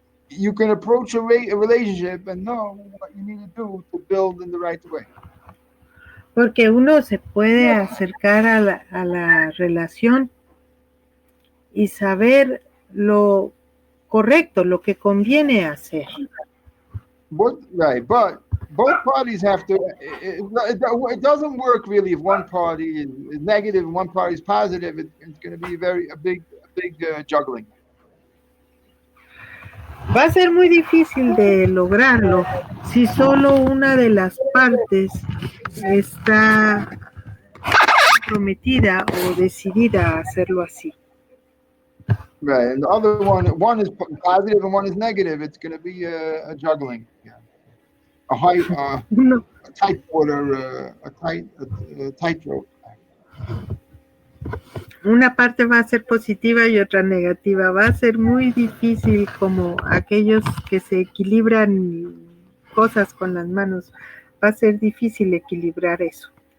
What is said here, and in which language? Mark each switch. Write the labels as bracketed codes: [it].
[en] you can approach a relationship and know what you need to do to build in the right way. [es] Porque uno se puede acercar a la relación y saber lo correcto, lo que conviene hacer. [en] But both parties have to. It doesn't work really if one party is negative and one party is positive. It's going to be a big juggling. [es] Va a ser muy difícil de lograrlo si solo una de las partes está comprometida o decidida a hacerlo así. [en] Right, and the other one is positive and one is negative. It's going to be a juggling, [es] No. [en] a tight water, a tightrope. [es] Una parte va a ser positiva y otra negativa. Va a ser muy difícil, como aquellos que se equilibran cosas con las manos. Va a ser difícil equilibrar eso.